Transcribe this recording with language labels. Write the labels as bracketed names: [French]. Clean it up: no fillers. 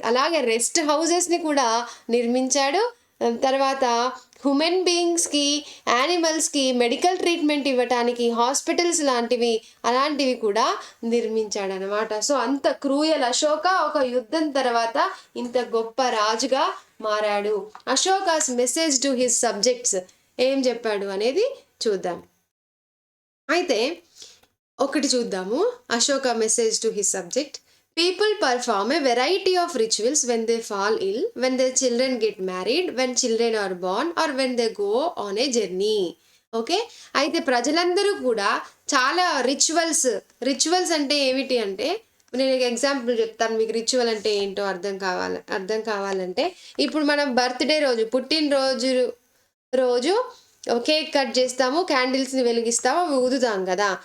[Telugu] అలాగే రెస్ట్ హౌసెస్ని కూడా నిర్మించాడు. తర్వాత హ్యూమన్ బీయింగ్స్కి, యానిమల్స్కి మెడికల్ ట్రీట్మెంట్ ఇవ్వటానికి హాస్పిటల్స్ అలాంటివి కూడా నిర్మించాడు అనమాట. సో అంత క్రూయల్ అశోక ఒక యుద్ధం తర్వాత ఇంత గొప్ప రాజుగా మారాడు. [English] Ashoka's message to his subjects [Telugu] ఏం చెప్పాడు అనేది చూద్దాం. అయితే ఒకటి చూద్దాము. [English] Ashoka message to his subject: people perform a variety of rituals when they fall ill, when their children get married, when children are born, or when they go on a journey. [Telugu] Okay, అయితే ప్రజలందరూ కూడా చాలా rituals అంటే ఏమిటి అంటే, నేను example చెప్తాను మీకు. రిచువల్ అంటే ఏంటో అర్థం కావాలంటే, ఇప్పుడు మనం బర్త్డే రోజు, పుట్టినరోజు కేక్ కట్ చేస్తాము, క్యాండిల్స్ని వెలిగిస్తాము, అవి ఊదుతాం కదా.